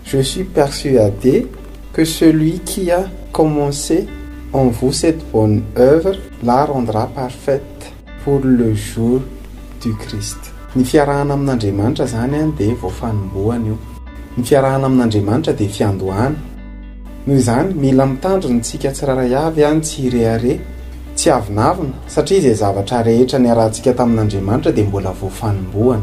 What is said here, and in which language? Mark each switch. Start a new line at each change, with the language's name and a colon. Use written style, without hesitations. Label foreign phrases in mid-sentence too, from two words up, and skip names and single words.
French: Je suis persuadé que celui qui a commencé en vous cette bonne œuvre la rendra parfaite pour le jour du Christ.
Malagasy: Ny fiarahana amin'Andriamanitra zany dia voafanombohana io. Ny fiarahana amin'Andriamanitra dia fiandohana. Noho izany mila mitandrina tsika tsiraray avy tsy irehare, tsy avinavina satria izay zavatra rehetra ny arahantsika tamin'Andriamanitra dia mbola voafanombohana.